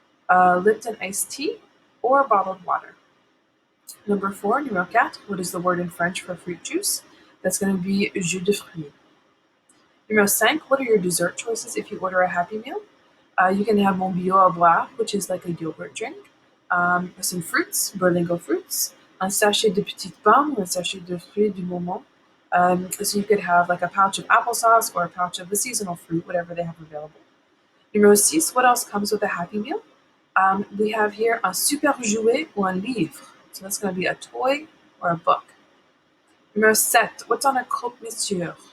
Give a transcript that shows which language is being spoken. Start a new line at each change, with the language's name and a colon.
English: Lipton iced tea, or bottled water. Number 4,
French: numéro 4,
English: what is the word in French for fruit juice? That's going to be
French: jus de fruits. Numéro 5,
English: what are your dessert choices if you order a Happy Meal? You can have
French: mon bio à boire,
English: which is like a yogurt drink. Some fruits,
French: berlingot fruits. Un sachet de petites pommes, un sachet de fruits du moment.
English: So you could have like a pouch of applesauce or a pouch of the seasonal fruit, whatever they have available.
French: Numéro 6,
English: what else comes with a Happy Meal? We have here
French: un super jouet ou un livre.
English: So that's going to be a toy or a book.
French: Numéro 7,
English: what's on a croque monsieur?